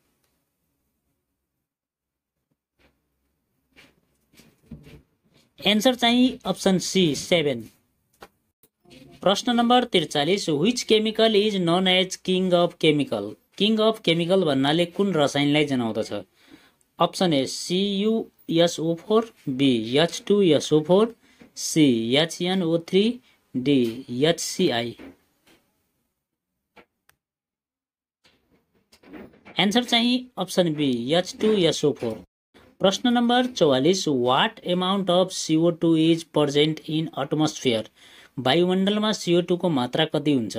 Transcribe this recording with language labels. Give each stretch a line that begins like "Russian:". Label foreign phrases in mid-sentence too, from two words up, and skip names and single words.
Nepali: एन्सर चाहिँ
English: option C
Nepali: 7। प्रश्न नम्बर
English: 43, which chemical is known as king of chemical? king of chemical
Nepali: भन्नाले कुन रसायनलाई जनाउँदछ?
English: option A
Nepali: CuSO4, बी H2SO4, सी HNO3, डी HCl। एन्सर चाहिँ
English: option B
Nepali: H2SO4। प्रश्न नम्बर
English: 44, what amount of CO2 is present in atmosphere?
Nepali: वायुमण्डलमा CO2 को मात्रा कति हुन्छ?